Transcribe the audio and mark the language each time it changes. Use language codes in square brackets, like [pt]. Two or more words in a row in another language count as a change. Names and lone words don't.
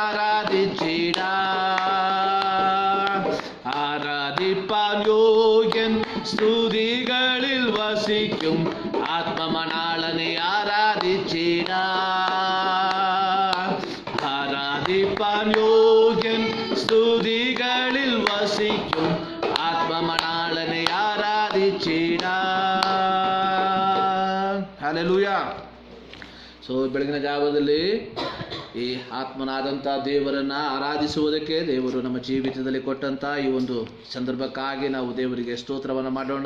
[ml] ആരാധിപ്പാൻ യോഗ്യൻ സ്തുതികളിൽ വസിക്കും ആത്മമണാളനെ ആരാധിപ്പാൻ യോഗ്യൻ സ്തുതികളിൽ വസിക്കും ആത്മമണാളനെ ಹಲ್ಲೆಲೂಯ. [kn] ಸೊ ಬೆಳಗಿನ ಜಾವದಲ್ಲಿ ಈ ಆತ್ಮನಾದಂಥ ದೇವರನ್ನು ಆರಾಧಿಸುವುದಕ್ಕೆ ದೇವರು ನಮ್ಮ ಜೀವಿತದಲ್ಲಿ ಕೊಟ್ಟಂಥ ಈ ಒಂದು ಸಂದರ್ಭಕ್ಕಾಗಿ ನಾವು ದೇವರಿಗೆ ಸ್ತೋತ್ರವನ್ನು ಮಾಡೋಣ.